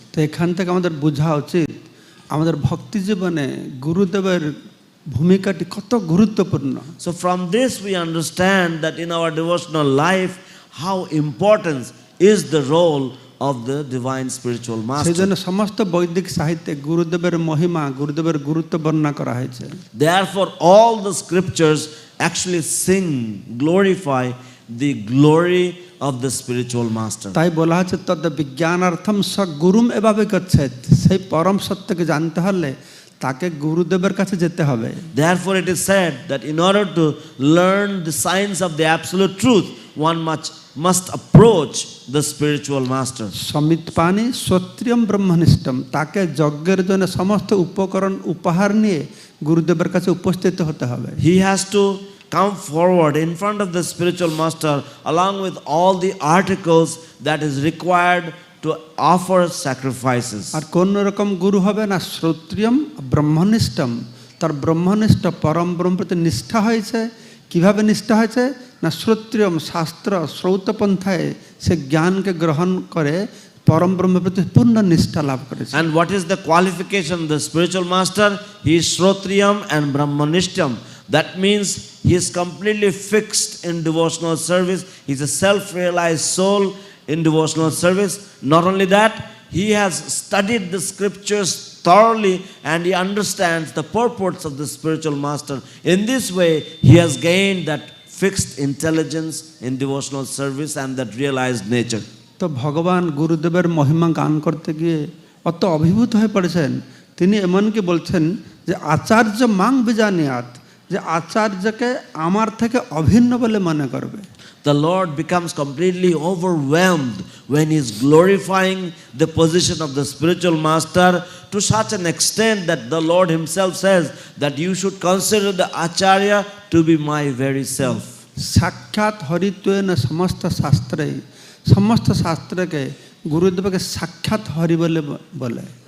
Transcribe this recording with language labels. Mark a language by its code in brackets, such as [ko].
[bn] তো এখান থেকে আমাদের বোঝা উচিত আমাদের ভক্তি জীবনে গুরুদেবের ভূমিকাটি কত গুরুত্বপূর্ণ। [en] So from this we understand that in our devotional life how important is the role of the divine spiritual [bn] সেই [en] master. [bn] জন্য সমস্ত বৈদিক সাহিত্যে গুরুদেবের মহিমা, গুরুদেবের গুরুত্ব বর্ণনা করা হয়েছে। [en] Therefore all the scriptures actually sing, glorify the glory of the spiritual master. [bn] তাই বলা হচ্ছে [sa] তদ বিজ্ঞানার্থম স গুরুম এভাবে গচ্ছেৎ, [bn] সেই পরম সত্যকে জানতে হলে তাকে গুরুদেবের কাছে যেতে হবে। [en] Therefore it is said that in order to learn the science of the absolute truth, one must approach the spiritual master. [sa] সমিতপানি সত্রিয়ম ব্রহ্মনিষ্ঠম, [bn] তাকে যজ্ঞের জন্য সমস্ত উপকরণ উপহার নিয়ে গুরুদেবের কাছে উপস্থিত হতে হবে। [en] He has to come forward in front of the spiritual master along with all the articles that is required to offer sacrifices. [bn] আর কোন রকম গুরু হবে না, [sa] শ্রোত্রিয়ম ব্রহ্মনিষ্ঠম, [bn] তার ব্রহ্মনিষ্ঠ পরম ব্রহ্ম প্রতি নিষ্ঠা হয়েছে। কিভাবে নিষ্ঠা হয়েছে না, শ্রোত্রিয়ম শাস্ত্র শ্রৌতপন্থায় সে জ্ঞানকে গ্রহণ করে পরম ব্রহ্মের প্রতি পূর্ণ নিষ্ঠা লাভ করেছে। [en] And what is the qualification of the spiritual master? He is shrotriyam and brahmanishtam. That means he is completely fixed in devotional service. He is a self-realized soul in devotional service. Not only that, he has studied the scriptures thoroughly and he understands the purports of the spiritual master. In this way, he has gained that fixed intelligence in devotional service and that realized nature. [bn] তো ভগবান গুরুদেবের মহিমা গান করতে গিয়ে অত অভিভূত হয়ে পড়েছেন, তিনি এমনকি বলছেন যে [sa] আচার্য মাং বিজানিয়াত, [bn] যে আচার্যকে আমার থেকে অভিন্ন বলে মনে করবে। [en] The Lord becomes completely overwhelmed when he is glorifying the position of the spiritual master to such an extent that the Lord himself says that you should consider the acharya to be my very self. [sa] সাক্ষাৎ হরিত্বেন [bn] সমস্ত শাস্ত্রে, সমস্ত শাস্ত্রকে গুরুদেবকে সাক্ষাৎ হরি বলে বলে।